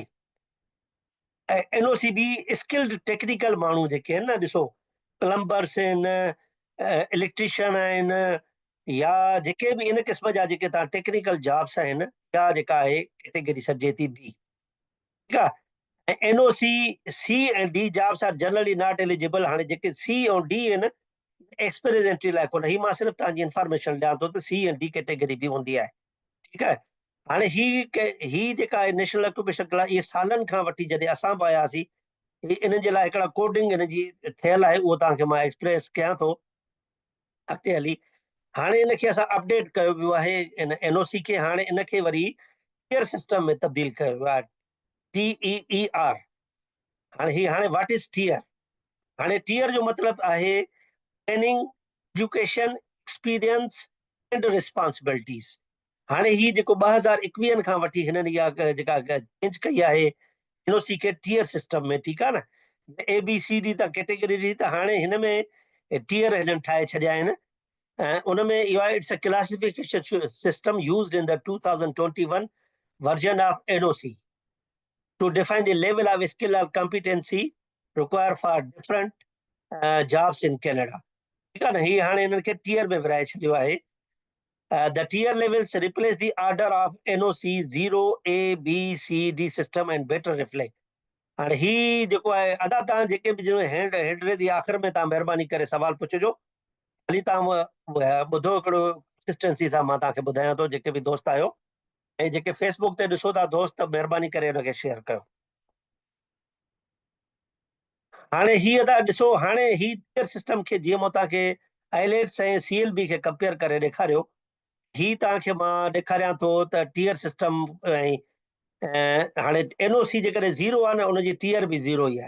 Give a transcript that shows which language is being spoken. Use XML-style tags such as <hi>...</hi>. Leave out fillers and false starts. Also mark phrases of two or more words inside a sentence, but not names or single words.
<sd>ऐं NOC-B</sd> <en>skilled technical</en> <sd>माण्हू जेके आहिनि न, ॾिसो प्लम्बर्स आहिनि, इलेक्ट्रीशियन आहिनि, या जेके बि इन क़िस्म जा जेके तव्हां</sd> <en>technical jobs</en> <sd>आहिनि, या जेका आहे कैटेगरी सॾिजे थी B। ठीकु आहे। ऐं NOC-C ऐं D</sd> <en>jobs are generally not eligible.</en> <sd>हाणे जेके C ऐं D आहिनि</sd> <en>experience entry</en> <sd>लाइ कोन, ही मां सिर्फ़ु तव्हांजी इंफॉर्मेशन ॾियां थो त C ऐं D कैटेगरी बि हूंदी आहे। ठीकु आहे। हाणे ही जेका आहे</sd> <en>National Occupation Class,</en> <sd>इहे सालनि खां वठी जॾहिं असां बि आयासीं, इन जे लाइ हिकिड़ा कोडिंग इन जी थियल आहे, उहो तव्हांखे मां एक्सप्रेस कयां थो अॻिते हली। हाणे इनखे असां अपडेट कयो वियो आहे, इन NOC खे हाणे इनखे वरी</sd> <en>TEER system</en> <sd>में तब्दील कयो वियो आहे, TEER। हाणे</sd> <en>what is TEER?</en> <sd>हाणे टियर जो मतिलबु आहे</sd> <en>training, education, experience and responsibilities.</en> <sd>हाणे ही जेको 2021 खां वठी हिननि इहा जेका चेंज कई आहे NOC खे</sd> <en>TEER system</en> <sd>में, ठीकु आहे न, ABCD त कैटेगरी ॾी, त हाणे हिन में टियर हिननि ठाहे छॾिया आहिनि। ऐं उन में इहो आहे,</sd> <en>it's a classification system used in the 2021 version of NOC to define the level of skill or competency required for different jobs in Canada।</en> <sd>ठीकु आहे न, ही हाणे हिननि खे टियर में विराए छॾियो आहे।</sd> <en>The tier levels replace the order of NOC 0, A, B, C, D system and better reflect।</en> <sd>हाणे ही जेको आहे, अदा तव्हां जेके बि</sd> <en>hand raise</en> <sd>जी आख़िर में तव्हां महिरबानी करे सवाल पुछिजो, हाली तव्हां ॿुधो हिकिड़ो कंसिस्टेंसी सां मां तव्हांखे ॿुधायां थो। जेके बि दोस्त आहियो ऐं जेके फेसबुक ते ॾिसो था दोस्त, महिरबानी करे हुनखे शेयर कयो। हाणे ही अदा ॾिसो, हाणे ही</sd> <en>TEER system</en> <sd>खे जीअं मां तव्हांखे IELTS ऐं CLB खे कंपेयर करे ॾेखारियो, ही तव्हांखे मां ॾेखारियां थो त</sd> <en>TEER system</en> <sd>ऐं हाणे NOC जेकॾहिं 0 आहे न, उनजी टियर बि 0 ई आहे।</sd>